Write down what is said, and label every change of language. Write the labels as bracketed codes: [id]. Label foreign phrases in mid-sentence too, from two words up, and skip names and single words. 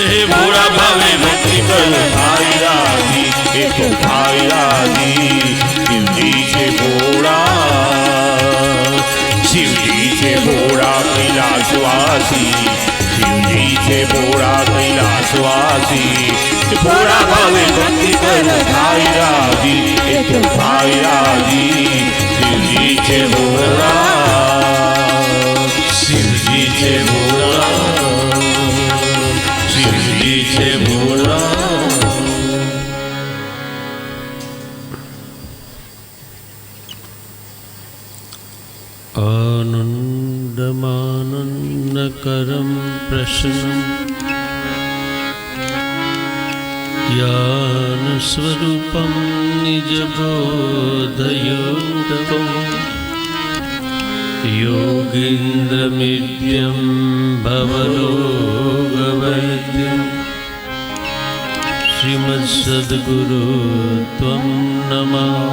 [gu] ભોળા ભાવે ભક્તિ કર થાય રાજી એ તો થાય રાજી શિવજી છે ભોળા શિવજી છે ભોળા કૈલાસવાસી શિવજી છે ભોળા કૈલાસવાસી ભોળા ભાવે ભક્તિ કર થાય રાજી એ તો થાય રાજી શિવજી છે ભોળા છે ભોળા, શિવજી છે ભોળા. [sa] आनन्दमानन्दकरं प्रश्नं ज्ञानस्वरूपं निजबोधयोगं योगीन्द्रमित्यं भवरोगवैद्यं श्रीमत्सद्गुरु त्वं नमः.